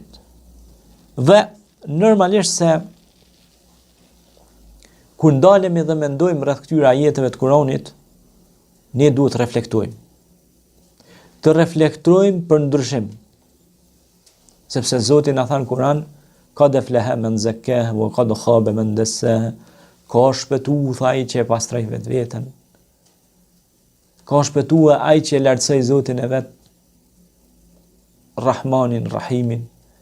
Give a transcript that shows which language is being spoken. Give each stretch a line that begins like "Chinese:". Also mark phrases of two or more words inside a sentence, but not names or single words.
Albanian: Dhe normalisht se kur ndalemi dhe mendojmë rreth këtyre ajeteve të Kuranit, ne duhet të reflektojmë. Të reflektojmë për ndryshim. Sepse Zoti na than Kur'an,
Arabic: قد أفلح من زكاها وقد خاب من دساها.
Albanian: Ka shpëtuar ai që e pastroi vetveten. Ka shpëtuar ai që lartësoi Zotin e vet, Rahmanin, Rahimin.